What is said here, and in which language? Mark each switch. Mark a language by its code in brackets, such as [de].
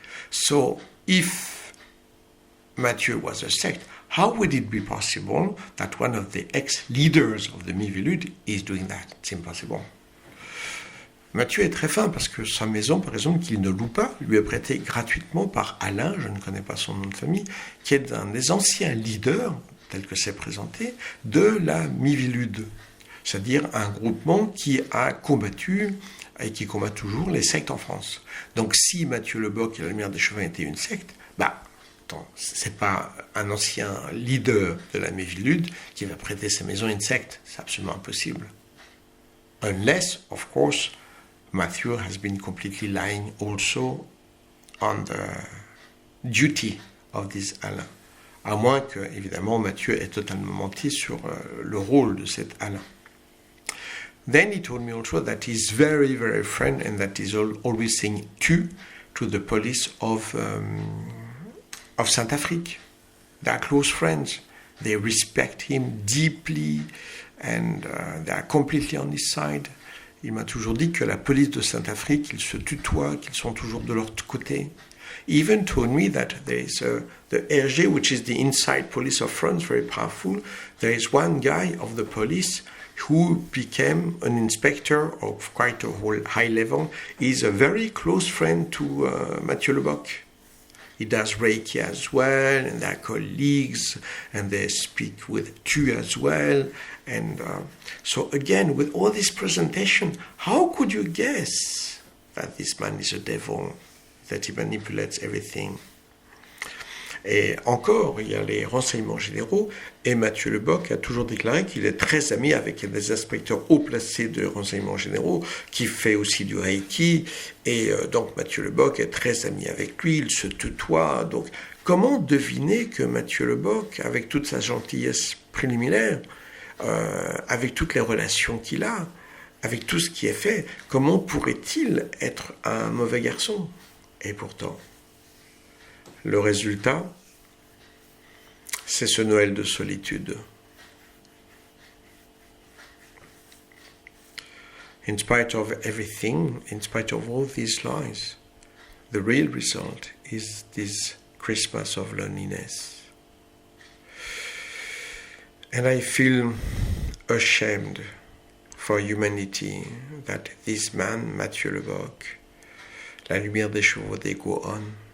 [en] So if Mathieu was a sect, how would it be possible that one of the ex-leaders of the Miviludes is doing that? It's impossible. [fr] Mathieu est très fin parce que sa maison, par exemple, qu'il ne loue pas, lui est prêtée gratuitement par Alain, je ne connais pas son nom de famille, qui est un des anciens leaders, tel que c'est présenté, de la Miviludes, c'est-à-dire un groupement qui a combattu et qui combat toujours les sectes en France. Donc si Mathieu Lebock et la Lumière des Chauvins étaient une secte, c'est pas un ancien leader de la Miviludes qui va prêter sa maison à une secte, c'est absolument impossible. [en] Unless, of course, Mathieu has been completely lying also on the duty of this Alain. [fr] À moins que, évidemment, Mathieu ait totalement menti sur le rôle de cet Alain. [en] Then he told me also that he's very, very friend and that he's always saying tu to the police of Saint-Afrique. They are close friends. They respect him deeply and they are completely on his side. [fr] Il m'a toujours dit que la police de Saint-Afrique, ils se tutoient, qu'ils sont toujours de leur côté. [en] He even told me that there is the RG, which is the inside police of France, very powerful. There is one guy of the police who became an inspector of quite a high level. He's a very close friend to Mathieu Lebock. He does Reiki as well, and they're colleagues, and they speak with tu as well. And so again, with all this presentation, how could you guess that this man is a devil, that he manipulates everything? [fr] Et encore, il y a les renseignements généraux, et Mathieu Lebock a toujours déclaré qu'il est très ami avec des inspecteurs haut placés de renseignements généraux, qui fait aussi du Reiki, et donc Mathieu Lebock est très ami avec lui, il se tutoie. Donc comment deviner que Mathieu Lebock, avec toute sa gentillesse préliminaire, avec toutes les relations qu'il a, avec tout ce qui est fait, comment pourrait-il être un mauvais garçon? Et pourtant, le résultat, c'est ce Noël de solitude. [en] In spite of everything, in spite of all these lies, the real result is this Christmas of loneliness. And I feel ashamed for humanity that this man, Mathieu Lebock, La Lumière des Chevaux, they go on.